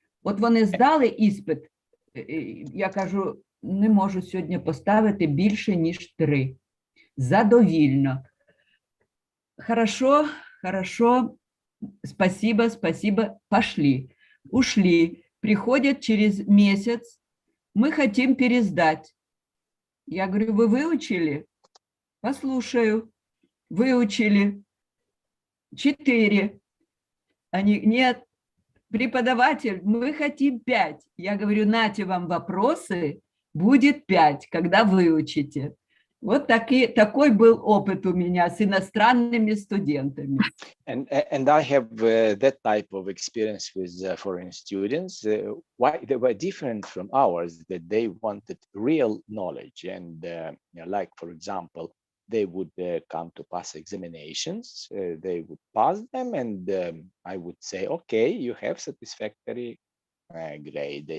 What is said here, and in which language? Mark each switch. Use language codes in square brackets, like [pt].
[uk] От вони здали іспит, я кажу, не можу сьогодні поставити більше, ніж 3. Задовільно. [ru] Хорошо, хорошо, спасибо, спасибо, пошли. Ушли. Приходят через месяц, мы хотим пересдать. Я говорю, вы выучили? Послушаю. Выучили. 4. Они, нет, преподаватель, мы хотим 5. Я говорю, нате вам вопросы, будет 5, когда выучите. Вот такой был опыт у меня с иностранными студентами. [en] And I have that type of experience with foreign students. Why they were different from ours, that they wanted real knowledge. And like, for example, they would come to pass examinations, they would pass them, and I would say, okay, you have satisfactory grade.